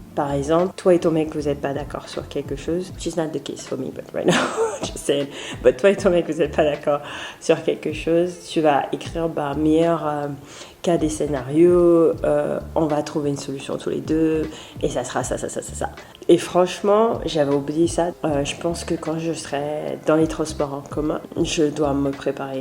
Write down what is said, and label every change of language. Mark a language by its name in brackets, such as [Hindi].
[French] Par exemple, toi et ton mec, vous n'êtes pas d'accord sur quelque chose. [English] Which is not the case for me, but right now, just saying. [French] But toi et ton mec, vous n'êtes pas d'accord sur quelque chose. Tu vas écrire, meilleur cas des scénarios. On va trouver une solution tous les deux. Et ça sera ça. Et franchement, j'avais oublié ça. Je pense que quand je serai dans les transports en commun, je dois me préparer.